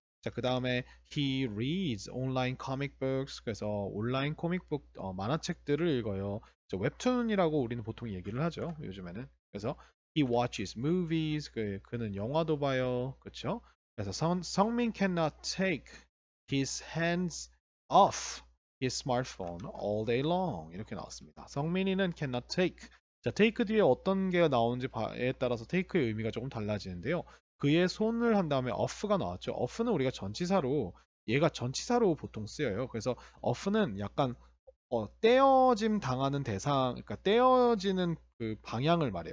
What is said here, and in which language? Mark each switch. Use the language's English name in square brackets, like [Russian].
[Korean] 자, 그 다음에 [English] he reads online comic books. [Korean] 그래서 온라인 코믹북 만화책들을 읽어요. 웹툰이라고 우리는 보통 얘기를 하죠. 요즘에는. 그래서 [English] he watches movies. [Korean] 그는 영화도 봐요. 그렇죠? 그래서 [English] 성민 cannot take his hands off his smartphone all day long. [Korean] 이렇게 나왔습니다. 성민이는 [English] cannot take. [Korean] 자, take 뒤에 어떤 게 나오는지에 따라서 take의 의미가 조금 달라지는데요. 그의 손을 한 다음에 off가 나왔죠. off는 우리가 전치사로 얘가 전치사로 보통 쓰여요. 그래서 off는 약간 떼어짐 당하는 대상, 그러니까 떼어지는 그 방향을 말해요.